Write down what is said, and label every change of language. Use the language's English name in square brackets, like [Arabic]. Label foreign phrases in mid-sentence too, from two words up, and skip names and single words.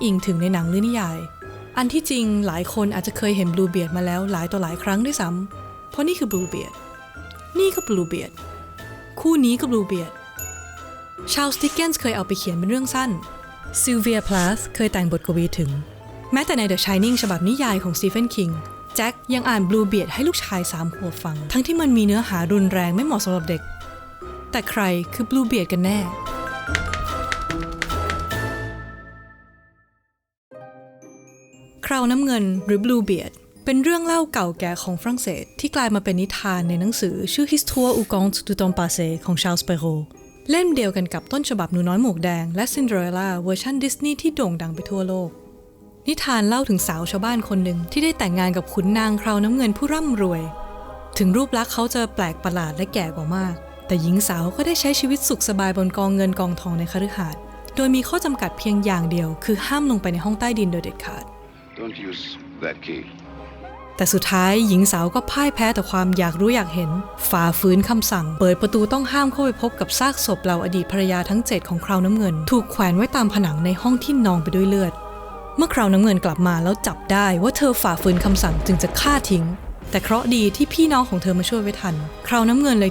[Thai] อิงถึงในหนังหรือนิยายอันที่จริงหลายคนอาจจะเคยเห็น Bluebeard มาแล้วหลายต่อหลายครั้งด้วยซ้ำเพราะนี่คือ Bluebeard นี่ก็ Bluebeard คู่นี้ก็ Bluebeard ชาร์ลส์ ดิกเกนส์เคยเอาไปเขียนเป็นเรื่องสั้นซิลเวีย พลาธเคยแต่งบทกวีถึงแม้แต่ใน The Shining ฉบับนิยายของสตีเฟน คิงแจ็คยังอ่าน Bluebeard ให้ลูกชาย3 ขวบฟังทั้งที่มันมีเนื้อหารุนแรงไม่เหมาะสำหรับเด็กแต่ใครคือ Bluebeard กันแน่ คราวน้ำเงินหรือ Bluebeard เป็นเรื่องเล่าเก่าแก่ของฝรั่งเศสที่กลายมาเป็นนิทานในหนังสือชื่อ Histoire ou conte du temps passé ของ Charles Perrault เล่มเดียวกันกับต้นฉบับหนูน้อยหมวกแดงและ Cinderella เวอร์ชันดิสนีย์ที่โด่งดังไปทั่วโลกนิทานเล่าถึงสาวชาวบ้านคนหนึ่งที่ได้แต่งงานกับขุนนางคราวน้ำเงินผู้ร่ำรวยถึงรูปลักษณ์เขาจะแปลกประหลาดและแก่กว่ามากแต่หญิงสาวก็ได้ใช้ชีวิตสุขสบายบนกองเงินกองทองในคฤหาสน์โดยมีข้อจำกัดเพียงอย่างเดียวคือห้ามลงไปในห้องใต้ดินโดยเด็ดขาด [English] Don't use that key. [Thai] แต่สุดท้ายหญิงสาวก็พ่ายแพ้ต่อความอยากรู้อยากเห็นฝ่าฝืนคำสั่งเปิดประตูต้องห้ามเข้าไปพบกับซากศพเหล่าอดีตภรรยาทั้ง7ของคราวน้ำเงินถูกแขวนไว้ตามผนังในห้องที่ นองไปด้วยเลือดเมื่อคราวน้ำเงินกลับมาแล้วจับได้ว่าเธอฝ่าฝืนคำสั่งจึงจะฆ่าทิ้งแต่เคราะห์ดีที่พี่น้องของเธอมาช่วยไว้ทันคราวน้ำเงินเลย